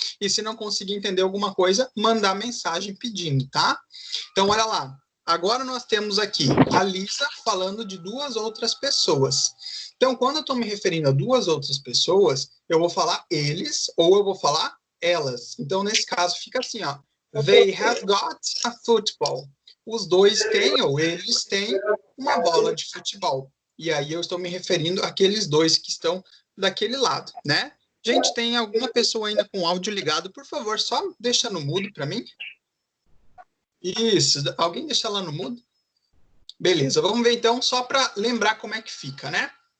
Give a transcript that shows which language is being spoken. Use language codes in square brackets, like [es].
[pt] E se não conseguir entender alguma coisa, mandar mensagem pedindo, tá? Então, olha lá. Agora nós temos aqui a Lisa falando de duas outras pessoas. Então, quando eu estou me referindo a duas outras pessoas, eu vou falar eles ou eu vou falar elas. Então, nesse caso, fica assim, ó. [en] They have got a football. [pt] Os dois têm, ou eles têm, uma bola de futebol. E aí eu estou me referindo àqueles dois que estão daquele lado, né? Gente, tem alguma pessoa ainda com o áudio ligado? Por favor, só deixa no mudo para mim. Isso, alguém deixa lá no mudo? Beleza, vamos ver então, só para lembrar como é que fica, né?